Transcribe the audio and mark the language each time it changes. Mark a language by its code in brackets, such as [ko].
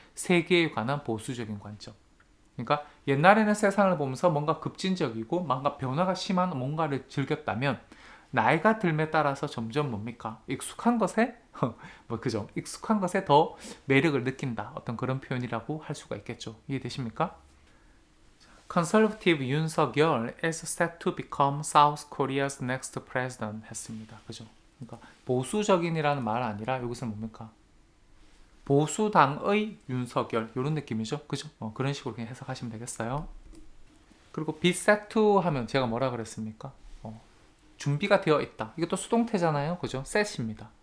[ko] 세계에 관한 보수적인 관점. 그러니까 옛날에는 세상을 보면서 뭔가 급진적이고 뭔가 변화가 심한 뭔가를 즐겼다면 나이가 들에 따라서 점점 뭡니까? 익숙한 것에 뭐 그죠? 익숙한 것에 더 매력을 느낀다. 어떤 그런 표현이라고 할 수가 있겠죠. 이해되십니까? [en] Conservative 윤석열 is set to become South Korea's next president 했습니다. [ko] 그죠? 그러니까 보수적인이라는 말 아니라 여기서는 뭡니까? 보수당의 윤석열 이런 느낌이죠. 그죠? 그런 식으로 그냥 해석하시면 되겠어요. 그리고 be set to 하면 제가 뭐라 그랬습니까? 준비가 되어 있다. 이것도 수동태잖아요. 그죠? set입니다.